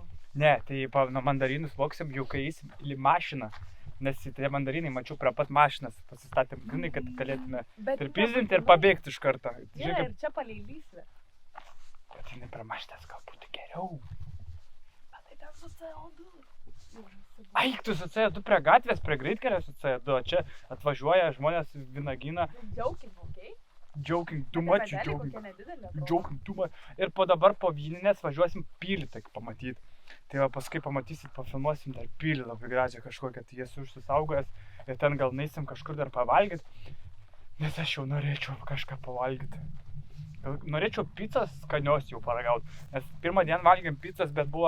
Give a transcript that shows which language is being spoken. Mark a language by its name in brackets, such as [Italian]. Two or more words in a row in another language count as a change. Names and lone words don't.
[Lithuanian] Ne, tai mandarinus voksim jau kai eisim į mašiną, nes tie mandarinai mačiau prie pat mašinas, pasistatėm grinai, kad galėtume pripizdinti ir pabėgti iš karto. Gerai, ir čia palei lysvę. Bet jinai prie mašinas gal būtų geriau. Bet tai ten su CO2. Ai, tu su CO2 prie gatvės, prie greitkelio su CO2, o čia atvažiuoja žmonės į vynagyną. [English] Joking, okei? Joking, too much, joking too much. [Lithuanian] Ir dabar po Vyninės važiuosim pilį, tai pamatyti. Tai va, paskui pamatysit, pafilmuosim dar pilį labai gražią kažkokią, tai jas užsisaugojęs ir ten gal neisim kažkur dar pavalgyti, nes aš jau norėčiau kažką pavalgyti. Norėčiau pizzas skanios jau paragauti, nes pirmą dieną valgėm pizzas, bet buvo...